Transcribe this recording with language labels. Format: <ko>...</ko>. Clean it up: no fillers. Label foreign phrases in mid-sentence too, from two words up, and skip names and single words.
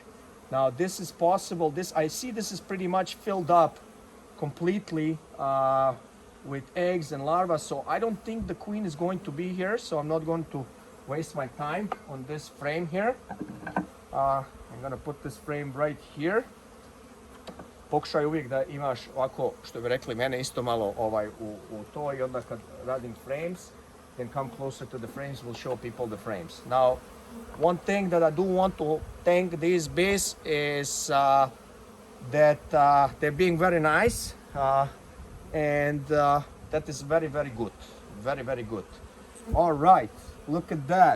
<en>Now this is possible. I see this is pretty much filled up completely with eggs and larvae, so I don't think the queen is going to be here, so I'm not going to waste my time on this frame here. I'm gonna put this frame right here.</en> <bs>Pokušaj uvijek da imaš ovako, što bi rekli mene isto malo u to, i onda kad radim frames,</bs> <en>then come closer to the frames, we'll show people the frames. Now, one thing that I do want to thank these bees is that they're being very nice, and that is very, very good. Very, very good. All right, look at that.</en>